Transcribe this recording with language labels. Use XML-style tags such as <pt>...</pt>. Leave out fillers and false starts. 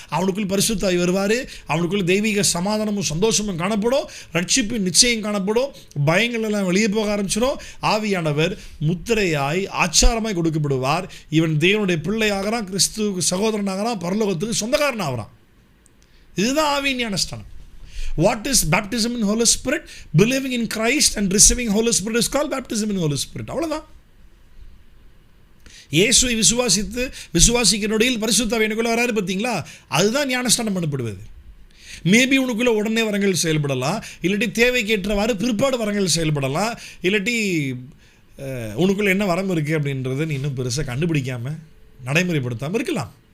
<ta>அவனுக்குள் பரிசுத்தாவி வருவார். அவனுக்குள் தெய்வீக சமாதானமும் சந்தோஷமும் காணப்படும். ரட்சிப்பின் நிச்சயம் காணப்படும். பயங்கள் எல்லாம் வெளியே போக ஆரம்பிச்சிடும். ஆவியானவர் முத்திரையாய் ஆச்சாரமாய் கொடுக்கப்படுவார். இவன் தேவனுடைய பிள்ளையாகிறான், கிறிஸ்துவுக்கு சகோதரனாகிறான், பரலோகத்துக்கு சொந்தக்காரன் ஆகிறான். இதுதான் ஆவியின் ஞானஸ்நானம்.</ta> <en>What is baptism in Holy Spirit? Believing in Christ and receiving Holy Spirit is called baptism in Holy Spirit.</en> <ta>அவ்வளவுதான். இயேசுவை விசுவாசிக்கிற நொடியில் பரிசுத்த ஆவி எனக்குள்ள வராரு பார்த்தீங்களா? அதுதான் ஞானஸ்நானம் பண்ணப்படுவது. மேபி உனக்குள்ள உடனே வரங்கள் செயல்படலாம், இல்லாட்டி தேவைக்கேற்றவாறு பிற்பாடு வரங்கள் செயல்படலாம், இல்லாட்டி உனக்குள்ள என்ன வரம் இருக்குது அப்படின்றத நீ இன்னும் பெருசாக கண்டுபிடிக்காமல் நடைமுறைப்படுத்தாமல் இருக்கலாம்.</ta>